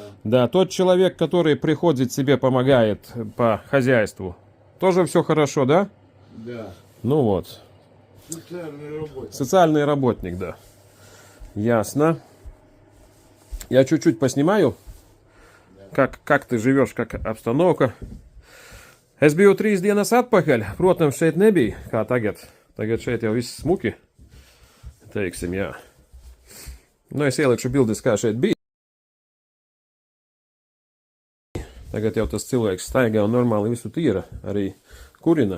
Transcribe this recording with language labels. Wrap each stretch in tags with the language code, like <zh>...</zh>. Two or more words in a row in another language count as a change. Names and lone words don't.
<ru>Да, тот человек, который приходит, тебе помогает по хозяйству, тоже все хорошо, да? Да. Ну вот. Социальный работник. Социальный работник, да. Ясно. Я чуть-чуть поснимаю, как ты живешь, как обстановка.</ru> <lv>Es biju 3 dienas atpakaļ, protams, šeit nebija, kā tagad. Tagad šeit jau viss smuki, teiksim, jā. Es ielikšu bildes, kā šeit bija. Tagad jau tas cilvēks staigā un normāli visu tīra, arī kurina.</lv>